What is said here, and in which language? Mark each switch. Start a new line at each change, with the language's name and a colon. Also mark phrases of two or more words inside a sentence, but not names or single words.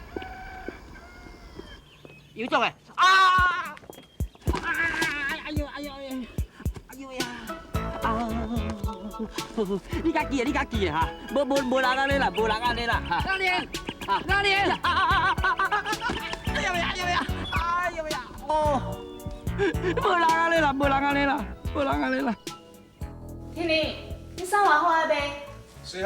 Min Nan Chinese: 有种哎！啊！哎呦哎呦哎呦！哎呦呀！啊！你家记啊，你家记啊哈！无人安尼啦，无人安尼啦哈！哪里？啊哪里？哎呦呀哎呦呀！哎呦呀！ 哦！ 无人安尼啦，无人安尼啦，无人安尼啦。天宁，你送外花的呗？水好。